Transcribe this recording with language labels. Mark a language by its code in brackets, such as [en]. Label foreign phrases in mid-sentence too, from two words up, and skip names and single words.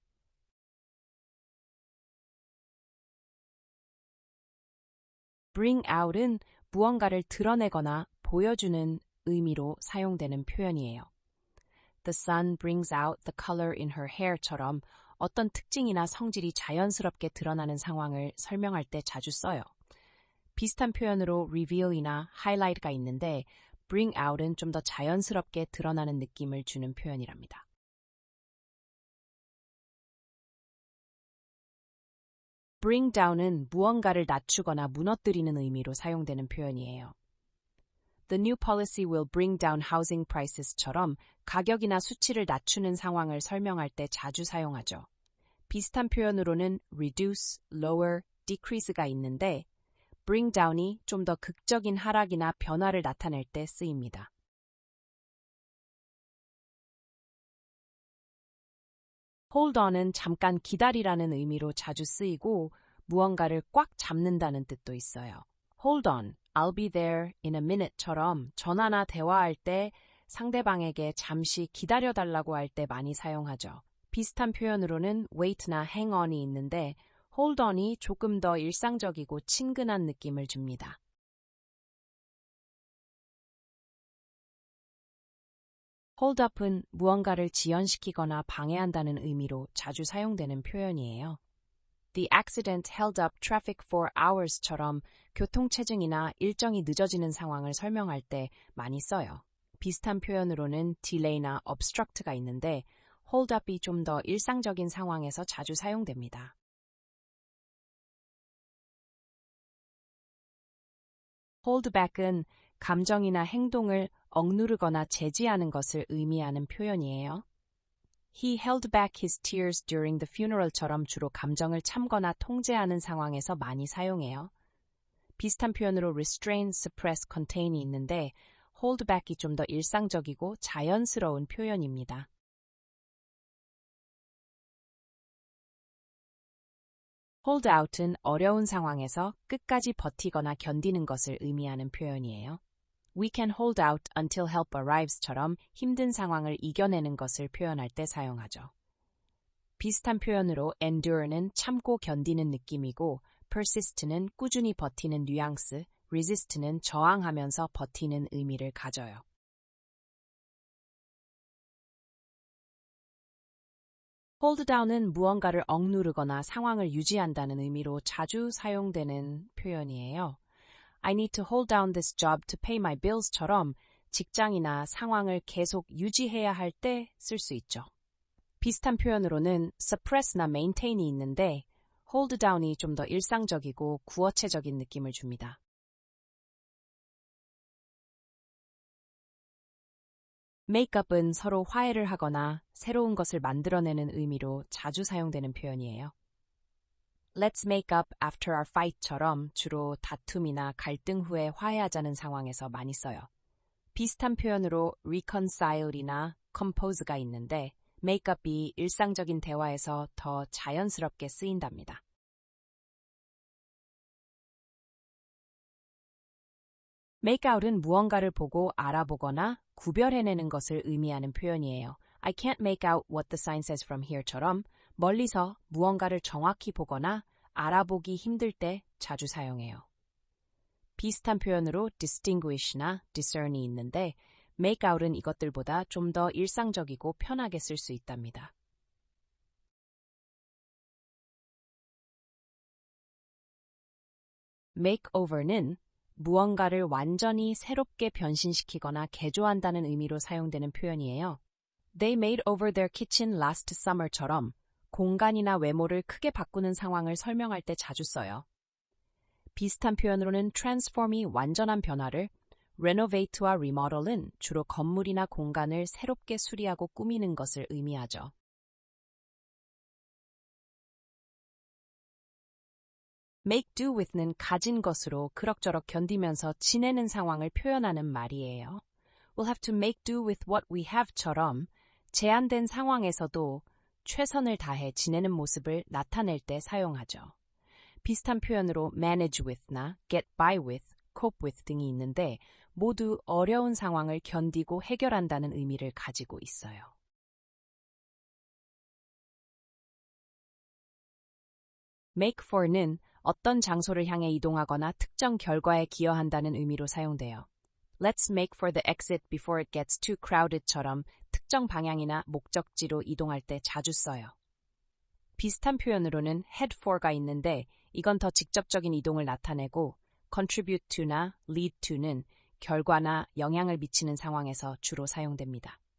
[en] bring out [ko] 은 무언가를 드러내거나 보여주는 의미로 사용되는 표현이에요. [en] The sun brings out the color in her hair [ko] 처럼 어떤 특징이나 성질이 자연스럽게 드러나는 상황을 설명할 때 자주 써요. 비슷한 표현으로 reveal이나 highlight가 있는데 [en] bring out [ko] 은 좀 더 자연스럽게 드러나는 느낌을 주는 표현이랍니다. [en] bring down [ko] 은 무언가를 낮추거나 무너뜨리는 의미로 사용되는 표현이에요. [en] The new policy will bring down housing prices [ko] 처럼 가격이나 수치를 낮추는 상황을 설명할 때 자주 사용하죠. 비슷한 표현으로는 [en] reduce, lower, decrease [ko] 가 있는데 [en] bring down [ko] 이 좀 더 극적인 하락이나 변화를 나타낼 때 쓰입니다. [en] hold on [ko] 은 잠깐 기다리라는 의미로 자주 쓰이고 무언가를 꽉 잡는다는 뜻도 있어요. [en] Hold on, I'll be there in a minute [ko] 처럼 전화나 대화할 때 상대방에게 잠시 기다려달라고 할 때 많이 사용하죠. 비슷한 표현으로는 wait나 [en] hang on [ko] 이 있는데 [en] hold on [ko] 이 조금 더 일상적이고 친근한 느낌을 줍니다. [en] hold up [ko] 은 무언가를 지연시키거나 방해한다는 의미로 자주 사용되는 표현이에요. [en] The accident held up traffic for hours [ko] 처럼 교통체증이나 일정이 늦어지는 상황을 설명할 때 많이 써요. 비슷한 표현으로는 delay나 obstruct가 있는데 [en] hold up [ko] 이 좀 더 일상적인 상황에서 자주 사용됩니다. [en] hold back [ko] 은 감정이나 행동을 억누르거나 제지하는 것을 의미하는 표현이에요. [en] He held back his tears during the funeral [ko] 처럼 주로 감정을 참거나 통제하는 상황에서 많이 사용해요. 비슷한 표현으로 [en] restrain, suppress, contain [ko] 이 있는데 [en] hold back [ko] 이 좀 더 일상적이고 자연스러운 표현입니다. [en] hold out [ko] 은 어려운 상황에서 끝까지 버티거나 견디는 것을 의미하는 표현이에요. [en] We can hold out until help arrives [ko] 처럼 힘든 상황을 이겨내는 것을 표현할 때 사용하죠. 비슷한 표현으로 endure는 참고 견디는 느낌이고 persist는 꾸준히 버티는 뉘앙스, resist는 저항하면서 버티는 의미를 가져요. [en] hold down [ko] 은 무언가를 억누르거나 상황을 유지한다는 의미로 자주 사용되는 표현이에요. [en] I need to hold down this job to pay my bills [ko] 처럼 직장이나 상황을 계속 유지해야 할 때 쓸 수 있죠. 비슷한 표현으로는 suppress나 maintain이 있는데 [en] hold down [ko] 이 좀 더 일상적이고 구어체적인 느낌을 줍니다. [en] make up [ko] 은 서로 화해를 하거나 새로운 것을 만들어내는 의미로 자주 사용되는 표현이에요. [en] Let's make up after our fight [ko] 처럼 주로 다툼이나 갈등 후에 화해하자는 상황에서 많이 써요. 비슷한 표현으로 reconcile이나 compose가 있는데 [en] make up [ko] 이 일상적인 대화에서 더 자연스럽게 쓰인답니다. [en] make out [ko] 은 무언가를 보고 알아보거나 구별해내는 것을 의미하는 표현이에요. [en] I can't make out what the sign says from here [ko] 처럼 멀리서 무언가를 정확히 보거나 알아보기 힘들 때 자주 사용해요. 비슷한 표현으로 distinguish나 discern이 있는데 [en] make out [ko] 은 이것들보다 좀 더 일상적이고 편하게 쓸 수 있답니다. makeover는 무언가를 완전히 새롭게 변신시키거나 개조한다는 의미로 사용되는 표현이에요. [en] They made over their kitchen last summer [ko] 처럼 공간이나 외모를 크게 바꾸는 상황을 설명할 때 자주 써요. 비슷한 표현으로는 transform이 완전한 변화를, renovate와 remodel은 주로 건물이나 공간을 새롭게 수리하고 꾸미는 것을 의미하죠. [en] make do with [ko] 는 가진 것으로 그럭저럭 견디면서 지내는 상황을 표현하는 말이에요. [en] We'll have to make do with what we have [ko] 처럼 제한된 상황에서도 최선을 다해 지내는 모습을 나타낼 때 사용하죠. 비슷한 표현으로 [en] manage with [ko] 나 [en] get by with, cope with [ko] 등이 있는데 모두 어려운 상황을 견디고 해결한다는 의미를 가지고 있어요. [en] make for [ko] 는 어떤 장소를 향해 이동하거나 특정 결과에 기여한다는 의미로 사용돼요. [en] Let's make for the exit before it gets too crowded [ko] 처럼 특정 방향이나 목적지로 이동할 때 자주 써요. 비슷한 표현으로는 [en] head for [ko] 가 있는데 이건 더 직접적인 이동을 나타내고 [en] contribute to [ko] 나 [en] lead to [ko] 는 결과나 영향을 미치는 상황에서 주로 사용됩니다.